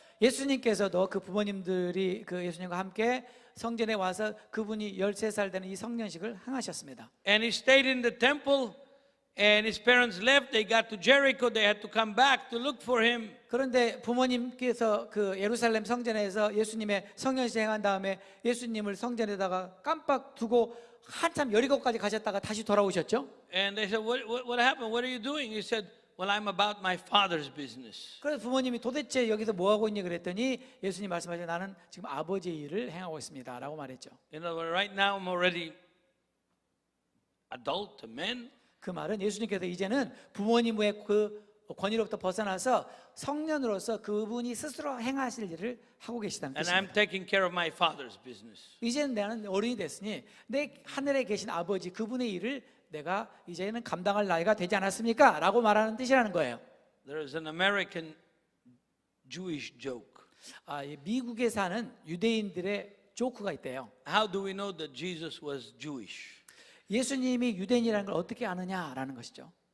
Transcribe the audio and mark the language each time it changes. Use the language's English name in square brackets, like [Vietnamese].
[Korean] 예수님께서도 그 부모님들이 그 예수님과 함께 성전에 와서 그분이 13살 되는 이 성년식을 행하셨습니다. [English] And he stayed in the temple and his parents left. They got to Jericho. They had to come back to look for him. [Korean] 그런데 부모님께서 그 예루살렘 성전에서 예수님의 성년식 행한 다음에 예수님을 성전에다가 깜빡 두고 한참 여리고까지 가셨다가 다시 돌아오셨죠. [English] And they said, what happened? What are you doing? He said, well, I'm about my father's business. [Korean] 그래서 부모님이 도대체 여기서 뭐 하고 있니 그랬더니 예수님 말씀하시고 나는 지금 아버지의 일을 행하고 있습니다라고 말했죠. [English] In other words, right now I'm already adult, a man. [Korean] 그 말은 예수님께서 이제는 부모님의 그 권위로부터 벗어나서 성년으로서 그분이 스스로 행하실 일을 하고 계시다는 [English] And [Korean] 뜻입니다. [English] I'm taking care of my father's business. [Korean] 이제는 나는 어른이 됐으니 내 하늘에 계신 아버지 그분의 일을 내가 이제는 감당할 나이가 되지 않았습니까? 라고 말하는 뜻이라는 거예요. [English] There is an American Jewish joke. [Korean] 이 미국에 사는 유대인들의 조크가 있대요. [English] How do we know that Jesus was Jewish? [Korean] 예수님이 유대인이라는 걸 어떻게 아느냐라는 것이죠.